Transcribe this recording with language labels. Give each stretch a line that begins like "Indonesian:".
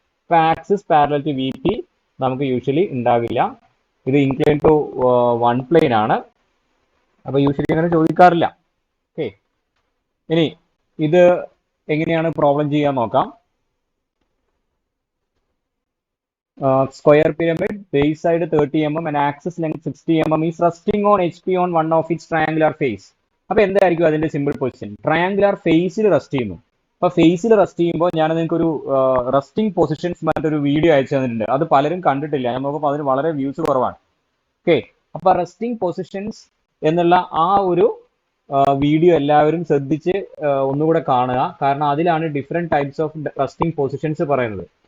Malayalam: ഇപ്പൊ axis parallel to VP നമുക്ക് usually ഉണ്ടാകില്ല. ഇത് ഇൻക്ലൈൻ ടു വൺ പ്ലെയിൻ ആണ്, അപ്പൊ യൂഷ്വലി അങ്ങനെ ചോദിക്കാറില്ല. ഓക്കെ, ഇനി ഇത് എങ്ങനെയാണ് പ്രോബ്ലം ചെയ്യാൻ നോക്കാം.
English: Square pyramid, base side 30 mm and axis length 60 mm is resting on HP on one of its triangular face.
Malayalam: അപ്പൊ എന്തായിരിക്കും അതിന്റെ സിമ്പിൾ പൊസിഷൻ? ട്രയാങ്കുലർ ഫേസിൽ റെസ്റ്റ് ചെയ്യുന്നു. അപ്പൊ ഫേസിൽ റെസ്റ്റ് ചെയ്യുമ്പോൾ ഞാൻ നിങ്ങൾക്ക് ഒരു റെസ്റ്റിംഗ് പൊസിഷൻസ് മറ്റൊരു വീഡിയോ അയച്ചു തന്നിട്ടുണ്ട്. അത് പലരും കണ്ടിട്ടില്ല, ഞാൻ നോക്കുമ്പോൾ അതിന് വളരെ വ്യൂസ് കുറവാണ്. ഓക്കെ, അപ്പൊ റെസ്റ്റിംഗ് പൊസിഷൻസ് എന്നുള്ള ആ ഒരു വീഡിയോ എല്ലാവരും ശ്രദ്ധിച്ച് ഒന്നുകൂടെ കാണുക, കാരണം അതിലാണ് different types of resting positions പറയുന്നത്.